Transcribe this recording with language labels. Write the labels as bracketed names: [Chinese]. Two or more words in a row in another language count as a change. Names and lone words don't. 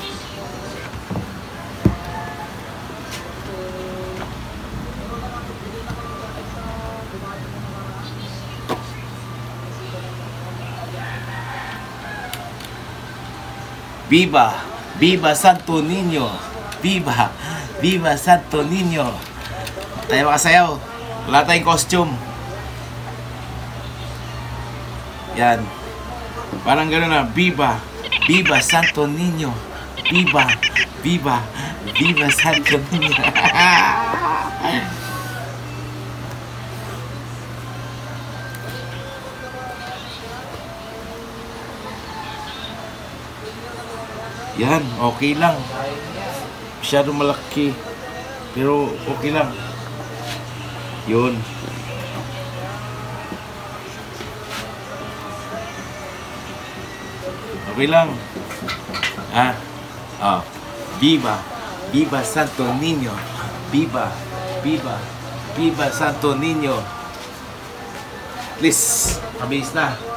[Spanish] Viva! Viva Santo Niño! Viva! Viva Santo Niño! [Filipino] Tayo makasayaw. Wala tayong costume. Yan. Parang gano'n na. [Spanish] Viva! Viva Santo Niño! Viva! Viva! Viva Santo Niño! [Filipino] Yan, okay lang. Masyadong malaki. Pero okay lang. Yun. Okay lang. [Spanish] Viva. Viva Santo Niño. Viva. Viva. Viva Santo Niño. [Filipino] Please, mabilis na.